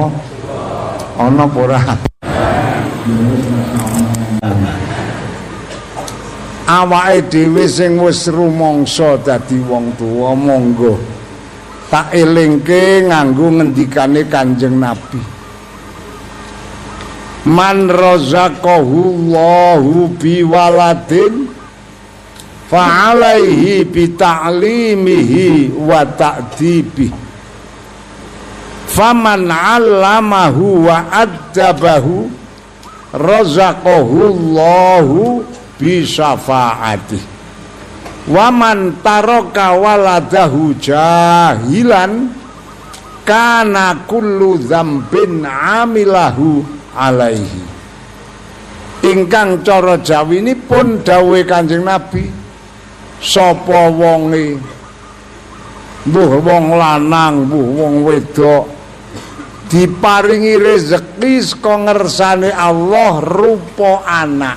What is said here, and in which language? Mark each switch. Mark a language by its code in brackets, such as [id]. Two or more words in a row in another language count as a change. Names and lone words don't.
[jv] Ana apa ora? Awake dhewe sing wis rumangsa dadi wong tuwa monggo tak elingke nganggo ngendikane Kanjeng Nabi. [ar] من رزقه الله بولد فعليه بتعليمه وتأديبه. فمن علمه وأدبه رزقه الله بشفاعته. ومن ترك ولده جاهلا كان كل ذنب عمله عليه. [jv] Ingkang cara jawinipun dawuhe Kanjeng Nabi, sapa wonge mbuh wong lanang mbuh wong wedok diparingi rezeki saka ngersane Allah rupa anak.